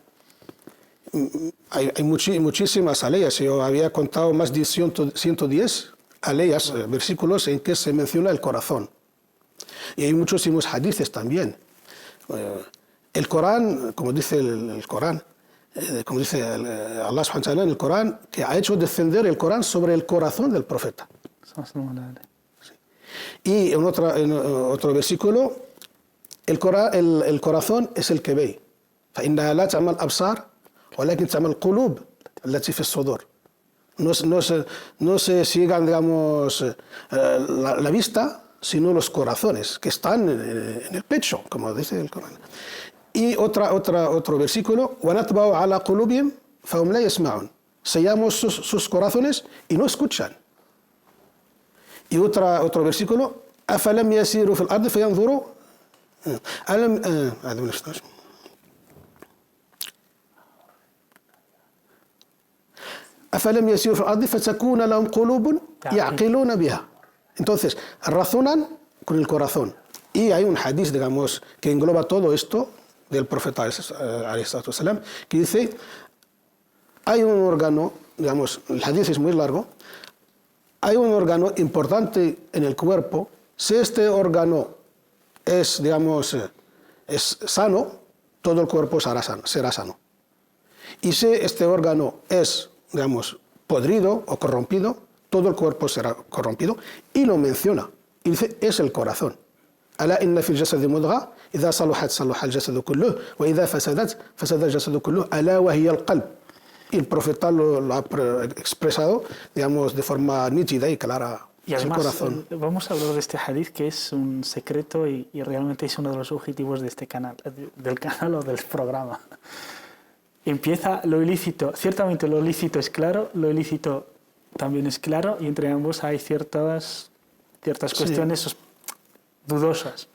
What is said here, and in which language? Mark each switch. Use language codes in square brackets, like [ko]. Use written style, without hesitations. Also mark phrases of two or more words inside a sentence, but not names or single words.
[es] Hay muchísimas aleyas. Yo había contado más de 110 aleyas, versículos en que se menciona el corazón. Y hay muchísimos hadices también. El Corán, como dice el Corán, como dice [ar] الله سبحانه وتعالى [es] en el Corán, que ha hecho descender el Corán sobre el corazón del profeta. Sí. Y en otro versículo, el corazón es el que ve. [ar] فإنها لا تعمى الأبصار ولكن تعمى القلوب التي في الصدور. [es] No se sigan, digamos, la vista, sino los corazones que están en el pecho, como dice el Corán. Y otro versículo, [ar] وَنَتْبَعُ عَلَى قُلُوبِهِمْ فَهُمْ لَا يَسْمَعُونَ. [es] Sellamos sus corazones y no escuchan. Y otro versículo, [ar] أَفَلَمْ يَسِيرُوا فِي الْأَرْضِ فَيَنْظُرُوا أَفَلَمْ يَسِيرُوا فِي الْأَرْضِ فَتَكُونَ لَهُمْ قُلُوبٌ يَعْقِلُونَ بِهَا. [es] Entonces, razonan con el corazón. Y hay un hadith, digamos, que engloba todo esto del profeta ﷺ, que dice, hay un órgano, digamos, el hadith es muy largo, hay un órgano importante en el cuerpo. Si este órgano es, digamos, es sano, todo el cuerpo será sano. Y si este órgano es, digamos, podrido o corrompido, todo el cuerpo será corrompido. Y lo menciona. Y dice, es el corazón. [ar] ألا إن في الجسد مضغة إذا صلحت صلح الجسد كله وإذا فسدت فسد الجسد كله ألا وهي القلب. [es] Y el profeta lo ha expresado, digamos, de forma nítida y clara. Y además, vamos a hablar de este hadith, que es un secreto y realmente es uno de los objetivos de este canal, del canal o del programa. Empieza lo ilícito, ciertamente lo lícito es claro, lo ilícito también es claro, y entre ambos hay ciertas cuestiones dudosas.